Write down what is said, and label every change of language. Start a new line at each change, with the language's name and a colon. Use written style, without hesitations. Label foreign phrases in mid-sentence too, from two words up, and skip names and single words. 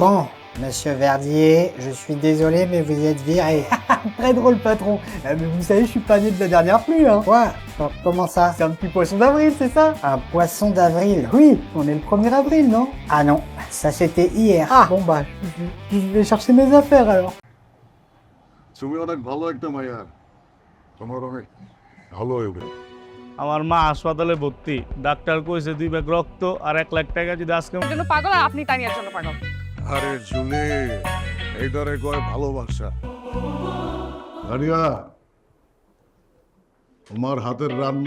French: Bon, monsieur Verdier, je suis désolé mais vous êtes viré. Très drôle patron. Mais vous savez, je suis pas né de la dernière pluie, hein. Quoi? Comment ça? C'est un petit poisson d'avril, c'est ça? Un poisson d'avril? Oui, on est le 1er avril, non? Ah non, ça c'était hier. Ah bon bah, je vais chercher mes affaires alors.
Bangla: তুমি অনেক ভালো একটা মাইয়া তোমার অনেক ভালো হইবে আমার মা হাসপাতালে ভর্তি ডাক্তার কইছে 2 ব্যাগ রক্ত আর 1 লাখ টাকা যদি আজকে জন্য পাগল আর আপনি তানিয়ার জন্য পাগল আরে জুলি এইটারে কয় ভালোবাসা আরিয়া তোমার হাতের রান্না